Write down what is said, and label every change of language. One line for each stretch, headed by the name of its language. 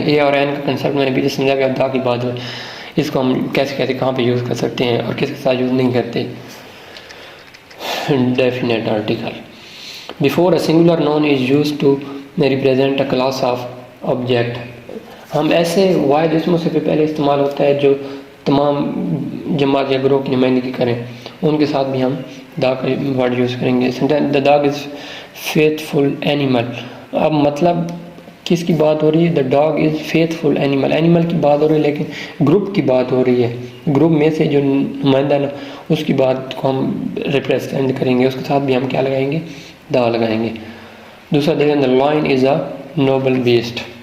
Urdu: اے اور این کا کنسیپٹ میں نے پیچھے سمجھا کہ اب دا کی بات ہوئی، اس کو ہم کیسے کہاں پہ یوز کر سکتے ہیں اور کس کے ساتھ یوز نہیں کرتے.
English: definite article. Before a singular noun is used to represent a class of object.
Urdu: ہم ایسے واحد اسموں سے پہلے استعمال ہوتا ہے جو تمام جماعت یا گروہ کی نمائندگی کریں، ان کے ساتھ بھی ہم دا کا ورڈ یوز کریں گے.
English: The dog is faithful animal.
Urdu: اب مطلب کس کی بات ہو رہی ہے؟
English: The dog is faithful animal.
Urdu: animal کی بات ہو رہی ہے لیکن گروپ کی بات ہو رہی ہے، گروپ میں سے جو نمائندہ نا اس کی بات کو ہم ریپریزنٹ کریں گے، اس کے ساتھ بھی ہم کیا لگائیں گے؟ دا لگائیں گے. دوسرا دیکھیں
English: the lion is a noble beast.